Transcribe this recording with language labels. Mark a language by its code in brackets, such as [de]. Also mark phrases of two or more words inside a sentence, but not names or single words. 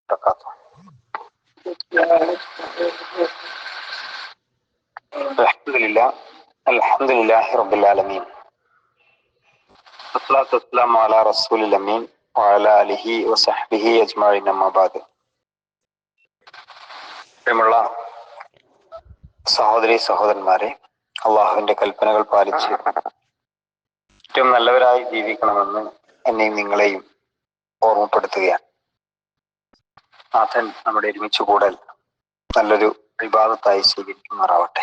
[ar] وبركاته. الحمد لله رب العالمين. والصلاة والسلام على رسول الأمين وعلى آله وصحبه أجمعين أما بعد. [ml] പ്രിയമുള്ള സഹോദരി സഹോദരന്മാരെ, അള്ളാഹുവിന്റെ കൽപ്പനകൾ പാലിച്ച് ഏറ്റവും നല്ലവരായി ജീവിക്കണമെന്ന് എന്നെയും നിങ്ങളെയും ഓർമ്മപ്പെടുത്തുകയാണ്. നാഥൻ നമ്മുടെ ഒരുമിച്ച് കൂടൽ നല്ലൊരു വിവാദത്തായി സ്വീകരിക്കുമാറാവട്ടെ.